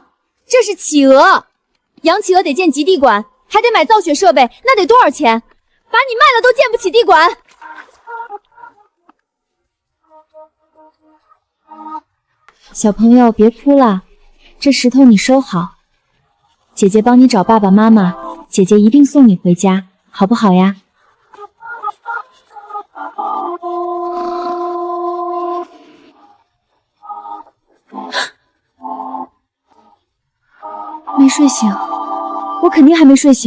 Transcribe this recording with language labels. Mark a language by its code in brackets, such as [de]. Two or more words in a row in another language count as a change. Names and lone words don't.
[zh] 這是企鵝，養企鵝得建極地館，還得買造雪設備，那得多少錢？把你賣了都建不起地館。小朋友別哭了，這石頭你收好，姐姐幫你找爸爸媽媽，姐姐一定送你回家，好不好呀？没睡醒，我肯定还没睡醒。